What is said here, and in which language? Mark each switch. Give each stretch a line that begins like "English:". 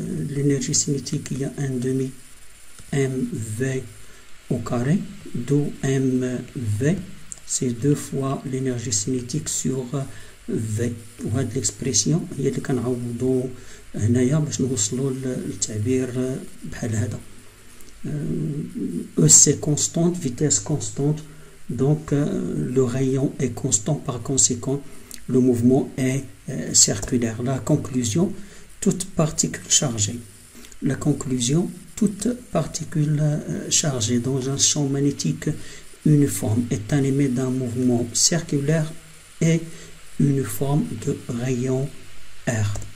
French: L'énergie cinétique, il y a 1 demi mv au carré, d'où mv, c'est 2 fois l'énergie cinétique sur v.
Arabic: وهذه l'expression هي اللي كنعوضو هنايا باش نوصلو للتعبير بحال هذا.
French: EC constante, vitesse constante, donc le rayon est constant, par conséquent le mouvement est circulaire. La conclusion, toute particule chargée. La conclusion, toute particule chargée dans un champ magnétique uniforme est animée d'un mouvement circulaire et uniforme de rayon R.